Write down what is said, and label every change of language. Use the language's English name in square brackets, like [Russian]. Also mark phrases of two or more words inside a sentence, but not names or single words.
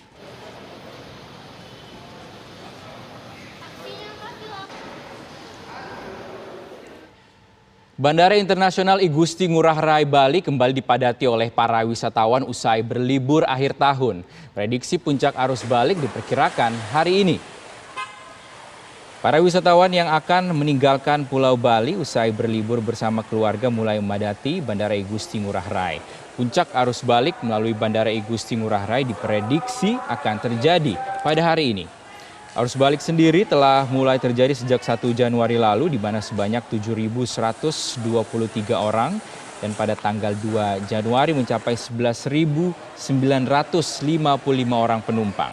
[Indonesian] Bandara Internasional I Gusti Ngurah Rai Bali kembali dipadati oleh para wisatawan usai berlibur akhir tahun. Prediksi puncak arus balik diperkirakan hari ini. Para wisatawan yang akan meninggalkan Pulau Bali usai berlibur bersama keluarga mulai memadati Bandara I Gusti Ngurah Rai. Puncak arus balik melalui Bandara I Gusti Ngurah Rai diprediksi akan terjadi pada hari ini. Arus balik sendiri telah mulai terjadi sejak 1 Januari lalu, di mana sebanyak 7.123 orang dan pada tanggal 2 Januari mencapai 11.955 orang penumpang.